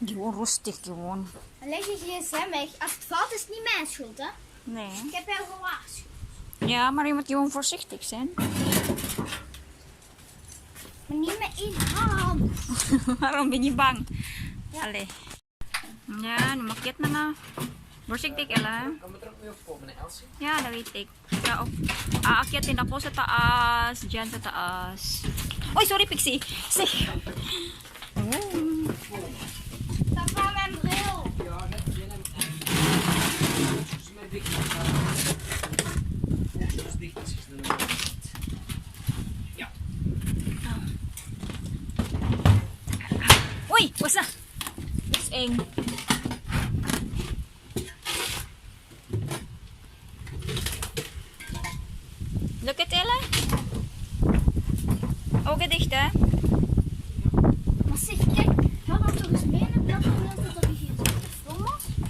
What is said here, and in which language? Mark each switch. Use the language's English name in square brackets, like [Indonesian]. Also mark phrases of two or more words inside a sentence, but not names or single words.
[Dutch] Gewoon rustig, gewoon. leg je gsm weg. Als het valt is het niet mijn schuld, hè. Nee. Ik heb jou gewaarschuwd. Ja, maar je moet gewoon voorzichtig zijn. Maar niet met één hand. Waarom ben je bang? Allee. [Filipino] Yan, umakyat na na. [Dutch] Voorzichtig, Ella. Kan we er ook mee opkomen, hè, Elsie? Ja, dat weet ik. Ja, [Filipino] aakyatin ako sa taas. Diyan sa taas. Oy, [Dutch] sorry, Pixie. Zeg. Papa, mijn bril. Ja, net binnen. Volgens mij dicht. Volgens dicht is het nog niet. Ja. Uy, wasa. Dat is eng. [English] Look at Ella. [Dutch] Ogen dicht, hè? Maar zeg, kijk. Ga dan toch eens mee naar dat moment dat er hier telefoon was.